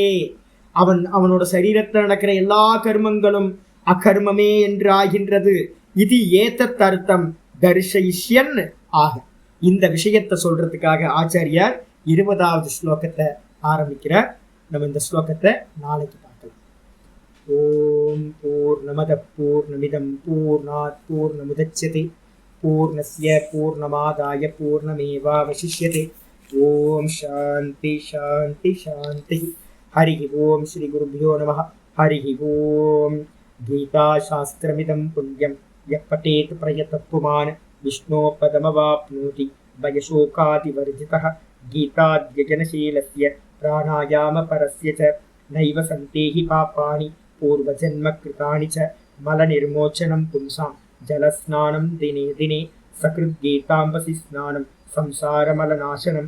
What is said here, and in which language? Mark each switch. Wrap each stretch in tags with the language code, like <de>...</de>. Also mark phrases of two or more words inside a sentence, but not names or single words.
<ta>அவனோட சரீரத்தில் நடக்கிற எல்லா கர்மங்களும் அகர்மமே என்று ஆகின்றது.</ta> <sa>இது एतत् अर्थं दर्शयिष्यन् ஆக.</sa> <ta>இந்த விஷயத்தை சொல்றதுக்காக ஆச்சாரியார் 20வது ஸ்லோகத்தை ஆரம்பிக்கிறார். நம்ம இந்த ஸ்லோகத்தை நாளைக்கு பார்க்கலாம்.</ta> <sa>ॐ पूर्णमदः पूर्णमिदं पूर्णात् पूर्णमुदच्यते पूर्णस्य पूर्णमादाय पूर्णमेवावशिष्यते. ॐ शान्तिः शान्तिः शान्तिः. हरि ॐ श्री गुरुभ्यो नमः। हरि ॐ. गीताशास्त्रमिदं पुण्यं यः पठेत् प्रयतत्वमान् विष्णोपदमवाप्नोति भयशोकादिवर्जितः. गीताध्ययनशीलस्य प्राणायामपरस्य च नैव सन्तिहि पापानि पूर्वजन्मकृतानि च मलनिर्मोचनं पुंसां जलस्नानं दिने दिने सकृत् गीताम्भसि स्नानं संसारमलनाशनम्.</sa>